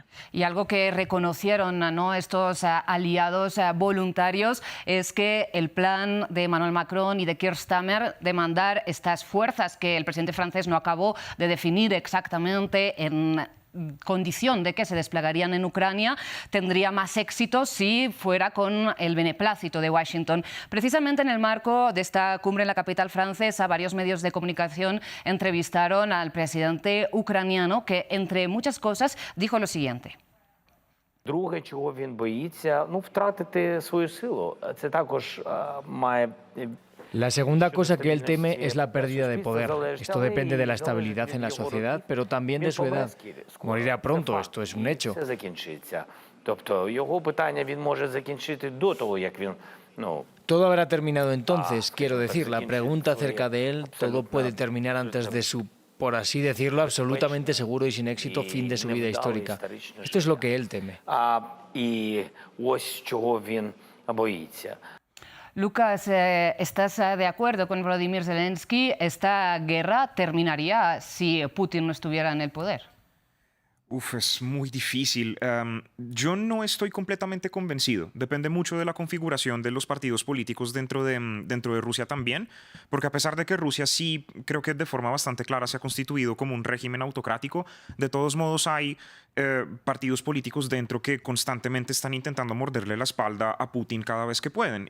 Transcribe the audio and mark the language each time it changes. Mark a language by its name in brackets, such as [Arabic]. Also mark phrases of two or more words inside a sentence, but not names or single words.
[Spanish] Y algo que reconocieron, ¿no?, estos aliados voluntarios es que el plan de Emmanuel Macron y de Keir Starmer de mandar estas fuerzas que el presidente francés no acabó de definir exactamente en condición de que se desplegarían en Ucrania, tendría más éxito si fuera con el beneplácito de Washington. Precisamente en el marco de esta cumbre en la capital francesa, varios medios de comunicación entrevistaron al presidente ucraniano que, entre muchas cosas, dijo lo siguiente. [Ukrainian] Друге, чого він боїться, втратити свою силу. Це також має. [Spanish] La segunda cosa que él teme es la pérdida de poder. Esto depende de la estabilidad en la sociedad, pero también de su edad. Morirá pronto, esto es un hecho. [Ukrainian] Це закінчиться. Тобто його питання він може закінчити до того, як він, [Spanish] Todo habrá terminado entonces, quiero decir, la pregunta acerca de él, todo puede terminar antes de su, por así decirlo, absolutamente seguro y sin éxito fin de su vida histórica. Esto es lo que él teme. [Ukrainian] І ось чого він боїться. [Spanish] Lucas, ¿estás de acuerdo con Volodymyr Zelensky? ¿Esta guerra terminaría si Putin no estuviera en el poder? Es muy difícil. Yo no estoy completamente convencido. Depende mucho de la configuración de los partidos políticos dentro de Rusia también, porque a pesar de que Rusia sí creo que de forma bastante clara se ha constituido como un régimen autocrático, de todos modos hay partidos políticos dentro que constantemente están intentando morderle la espalda a Putin cada vez que pueden.